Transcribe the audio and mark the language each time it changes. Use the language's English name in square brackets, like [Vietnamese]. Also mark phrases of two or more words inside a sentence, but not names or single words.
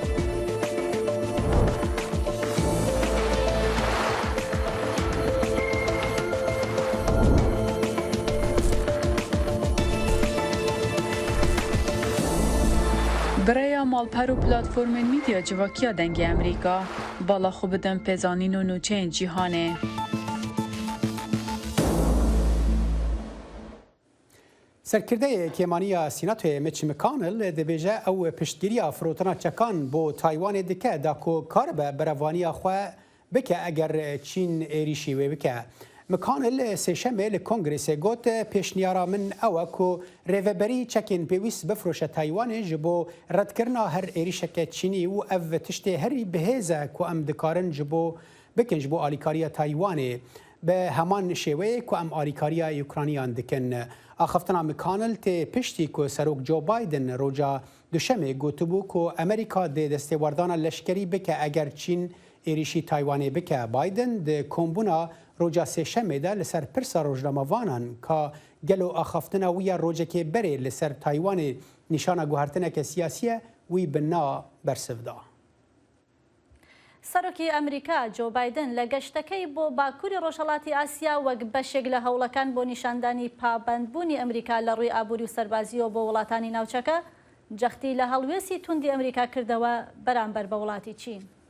[Kurdish] برای مالپەر و پلاتفۆرمên میدیا civakîya dengê Amerîka bala xwe bidin pêzanîn û nûçeyên cîhanê. سەرکردەیە کێمانیە سیناتۆیە میچ مکانل دەبێژە ئەو پشتگیریە فرۆتنا چەکان بۆ تایوانê dike da ku karibe berevaniya xwe bike eger Çîn êrişî wê bike. مکانل سێشەمê li Kongrêsê got pêşniyara min ew e ku rêveberî çekên pêwîst bifroşe Taywanê ji bo redkirina her êrişeke Çînî û ev tiştê herî bihêz e ku em dikarin ji bo bikin ji bo alîkariya Taywanê bi heman şêweyê ku em alîkariya Ukrayniyan dikin. Axaftina Mikanil tê piştî ku Serok Joe Biden roja duşemê gotibû ku Amerîka dê destêwerdana leşkerî bike eger Çîn êrişî Taywanê bike. Biden di kombûna roja sêşemê de li ser pirsa rojnamavanan ka gelo axaftina wî ya rojekê berê li ser Taywanê nîşana guhertineke siyasî ye wî bi na bersiv da. [Central Kurdish] سەرۆکی ئەمریکا جۆ بایدن لە گەشتەکەی بۆ باکووری ڕۆژهەڵاتی ئاسیا وەک بەشێک لە هەوڵەکان بۆ نیشاندانی پابەندبوونی ئەمریکا لە ڕووی ئابووری و سەربازیەوە بۆ وڵاتانی ناوچەکە جەختی لە هەڵوێستی توندی ئەمریکا کردەوە بەرامبەر بە وڵاتی چین.